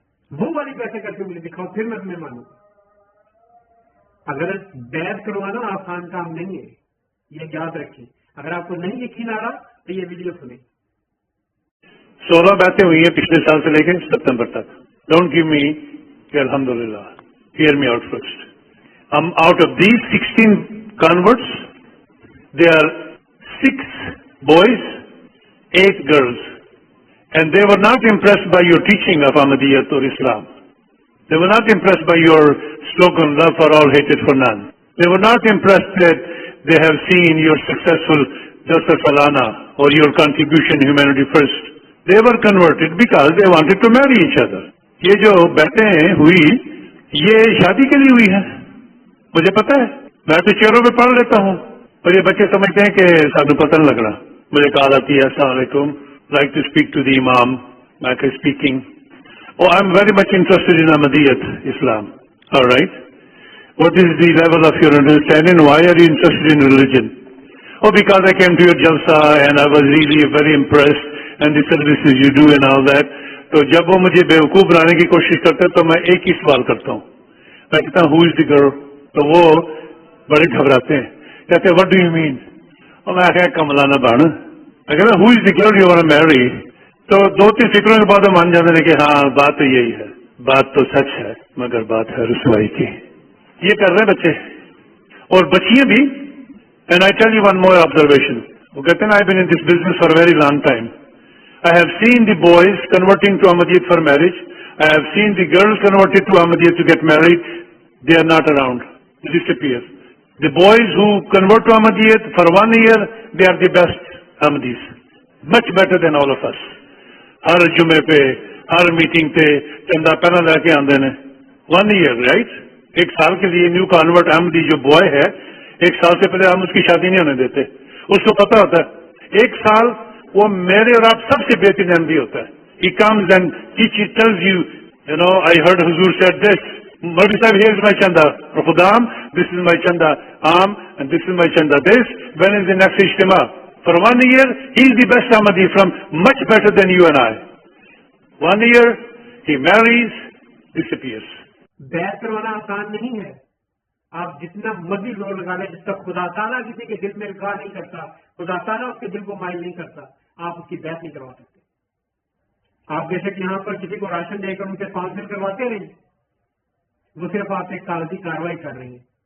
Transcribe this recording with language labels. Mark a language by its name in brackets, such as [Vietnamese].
[Urdu] وہ والی بیعتیں کر کے مجھے دکھاؤ، پھر میں تمہیں مانوں گا. اگر بیعت کروانا آسان کام نہیں ہے، یہ یاد رکھیں. اگر آپ کو نہیں یقین آ رہا تو یہ ویڈیو سنیں. 16 بیعتیں ہوئی ہیں پچھلے سال سے لے کے ستمبر تک. [English] Don't give me کہ الحمدللہ. Hear me out first. Out of these 16 converts, there are 6 boys, 8 girls. And they were not impressed by your teaching of Ahmadiyyat or Islam. They were not impressed by your slogan, love for all, hatred for none. They were not impressed that they have seen your successful Jalsa Salana or your contribution humanity first. They were converted because they wanted to marry each other. [Urdu] یہ جو بیعتیں ہوئی یہ شادی کے لیے ہوئی ہے. مجھے پتا ہے، میں تو چہروں پہ پڑھ لیتا ہوں، اور یہ بچے سمجھتے ہیں کہ [Punjabi] سانو پتہ نہیں لگ رہا. [Urdu] مجھے کال آتی ہے السلام علیکم، [English] Like to speak to the امام. میں کہ speaking. Oh, I'm very much interested in Ahmadiyyat Islam. All right. What is the level of your understanding? Why are you interested in religion? Oh, because I came to your jalsa and I was really very impressed and the services you do and all that. [Urdu] تو جب وہ مجھے بیوقوف بنانے کی کوشش کرتے تو میں ایک ہی سوال کرتا ہوں. میں کہتا ہوں [English] who is the girl؟ [Urdu] تو وہ بڑے گھبراتے ہیں, کہتے ہیں [English] what do you mean؟ [Urdu] اور میں کہا کملا نہ بن. میں کہتا ہوں [English] who is the girl you want to marry؟ [Urdu] تو 2-3 فکروں کے بعد مان جاتے ہیں کہ ہاں بات تو یہی ہے, بات تو سچ ہے مگر بات ہے رسوائی کی. یہ کر رہے ہیں بچے اور بچیاں بھی. [English] And I tell you one more observation. [Urdu] وہ کہتے ہیں [English] I've been in this business for a very long time. I have seen the boys converting to Ahmadiyyat for marriage. I have seen the girls converted to Ahmadiyyat to get married. They are not around. They disappear. The boys who convert to Ahmadiyyat for 1 year, they are the best Ahmadis. Much better than all of us. [Punjabi] ہر جمعے پہ ہر meeting پہ چندہ پہلا لے کے آندے نے. [English] 1 year, right? [Urdu] 1 سال کے لیے نیو کنورٹ احمدی جو بوائے ہے 1 سال سے پہلے ہم اس کی شادی نہیں ہونے دیتے. اس کو پتا ہوتا ہے 1 سال وہ میرے اور آپ سب سے بہترین احمدی ہوتا ہے. [English] He comes and tells you, you know, I heard Huzur said this. Murti Sahib, here is my chanda. Khudam, this is my chanda. And this is my chanda. This, when is the next ijtima? For 1 year, he is the best Ahmadi from much better than you and I. 1 year, he marries, disappears. [Urdu] بیعت کروانا آسان نہیں ہے. آپ جتنا مرضی زور لگا لیں, جب تک خدا تعالیٰ کسی کے دل میں القاع نہیں کرتا, خدا تعالیٰ اس کے دل کو مائل نہیں کرتا, آپ اس کی بیعت نہیں کروا سکتے. آپ جیسے کہ یہاں پر کسی کو راشن دے کر ان سے کاؤنسل کرواتے رہیں, وہ صرف آپ ایک کاغذی کارروائی کر رہے ہیں.